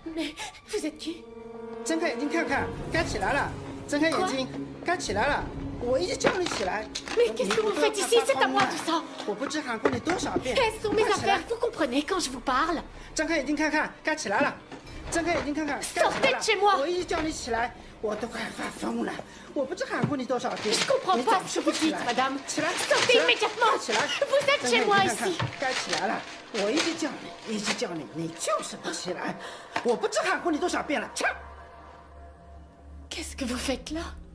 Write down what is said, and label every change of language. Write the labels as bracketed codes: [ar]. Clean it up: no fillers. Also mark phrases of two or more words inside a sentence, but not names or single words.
[fr] Vous êtes qui? [zh] 睁开眼睛看看，该起来了。睁开眼睛，该起来了。我一直叫你起来。 [fr] Mais qu'est-ce que vous faites ici? C'est à moi tout ça. [zh] 我不知喊过你多少遍。 [fr] Quelles sont mes affaires? Vous comprenez quand je vous parle? [zh] 睁开眼睛看看，该起来了。睁开眼睛看看，该起来了。 [fr] Sortez de chez moi. [zh] 我一直叫你起来，我都快发疯了。我不知喊过你多少遍。 [fr] Je comprends pas ce que vous dites, madame. [zh] 起来 [fr] Sortez immédiatement. [zh] 起来 [fr] Vous êtes chez moi ici. [zh] 该起来了。我一直叫你，一直叫你，你就是不起来。我不知喊过你多少遍了。起来。 [fr] Qu'est-ce que vous faites là?